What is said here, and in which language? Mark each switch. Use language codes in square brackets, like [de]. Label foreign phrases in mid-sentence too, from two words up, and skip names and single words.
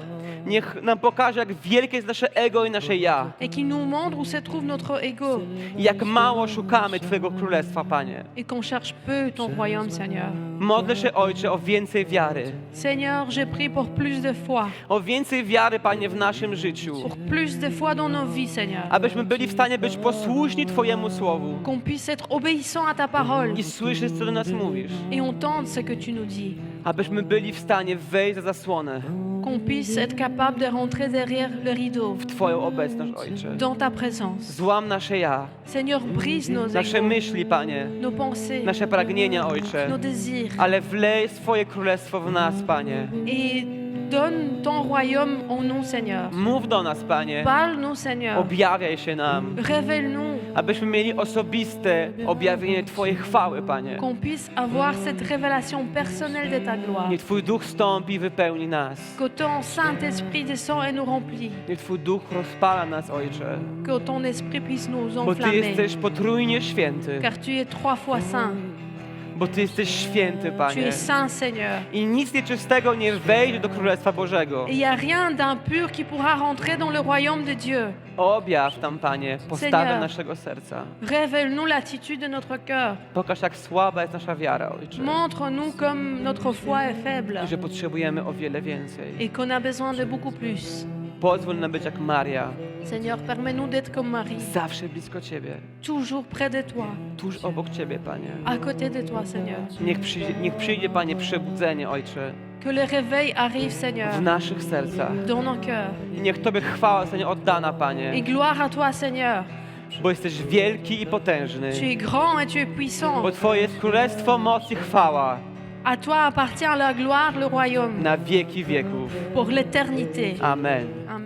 [pl] Niech nam pokaże, jak wielkie jest nasze ego i nasze ja. [fr] et qu'il nous montre où se trouve notre ego [pl] I jak mało szukamy Twojego Królestwa, Panie. [fr] et qu'on cherche peu ton royaume, Seigneur. [pl] Modlę się, Ojcze, o więcej wiary. [fr] Seigneur, je prie pour plus de foi, [pl] O więcej wiary, Panie, w naszym życiu. [fr] pour plus de foi dans nos vies, Seigneur. [pl] Abyśmy byli w stanie być posłuszni Twojemu Słowu [fr] Qu'on puisse être obéissant à ta parole [pl] i słyszeć, co do nas mówisz. [fr] et entendre ce que tu nous dis. [pl] Abyśmy byli w stanie wejść za zasłonę [fr] Qu'on puisse être capable de rentrer derrière le rideau, [pl] w Twoją obecność, Ojcze. [fr] dans ta présence. [pl] Złam nasze ja, [fr] Seigneur, brise nos [pl] nasze [fr] égos, [pl] myśli, Panie, [fr] nos pensées, [pl] nasze pragnienia, Ojcze. [fr] nos désirs [pl] Ale wlej swoje królestwo w nas, Panie. [fr] et donne ton royaume en nous, Seigneur. [pl] Mów do nas, Panie. [fr] Parle-nous, Seigneur. [pl] Objawiaj się nam, [fr] Révèle-nous, [pl] abyśmy mieli osobiste objawienie Twojej chwały, Panie. [fr] qu'on puisse avoir cette révélation personnelle de ta gloire. [pl] Niech Twój Duch stąpi i wypełni nas. [fr] Que ton Saint-Esprit descend et nous remplit. [pl] Niech Twój Duch rozpala nas, Ojcze. [fr] Que ton Esprit puisse nous [pl] Bo Ty [fr] enflammer. [pl] jesteś potrójnie święty. [fr] Car tu es 3 fois saint. [pl] Bo Ty jesteś święty, [fr] Tu [pl] Panie. [fr] es saint, Seigneur. [pl] I nic nieczystego nie wejdzie do Królestwa Bożego. [fr] Et il n'y a rien d'impur qui pourra rentrer dans le royaume de Dieu. [pl] Objaw tam, Panie, postawę [fr] Seigneur. [pl] naszego serca. [fr] Révèle-nous l'attitude de notre cœur. [pl] Pokaż, jak słaba jest nasza wiara, Ojcze. [fr] Montre-nous comme notre foi est faible [pl] I że potrzebujemy o wiele więcej. [fr] et qu'on a besoin de beaucoup plus. [pl] Pozwól nam być jak Maria, [fr] Seigneur, permets-nous d'être comme Marie, [pl] zawsze blisko Ciebie, [fr] toujours près de toi, [pl] tuż obok Ciebie, Panie. [fr] à côté de toi, Seigneur. [pl] Niech przyjdzie, Panie, przebudzenie, Ojcze, [fr] Que le réveil arrive, Seigneur, [pl] w naszych sercach. [fr] dans nos cœurs. [pl] I niech Tobie chwała zostanie oddana, [fr] Et [pl] Panie, [fr] gloire à toi, Seigneur. bo jesteś wielki i potężny. Tu es grand et tu es puissant. Bo Twoje jest królestwo, moc i chwała À toi appartient la gloire, le royaume, na wieki wieków. pour l'éternité. [pl] Amen.